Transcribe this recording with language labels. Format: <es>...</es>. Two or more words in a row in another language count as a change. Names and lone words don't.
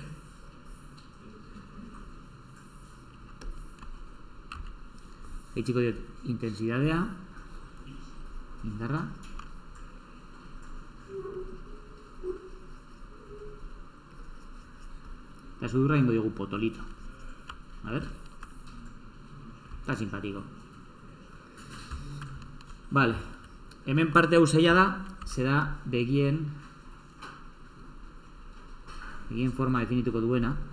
<eu>Eitxiko diot intensidadea. Indarra. Eta sudurra ingo diogu potolito.</eu> <es>A ver. Está simpático. Vale.</es> <eu>Hemen parte hau zaila da, zera begien forma definituko duena.</eu>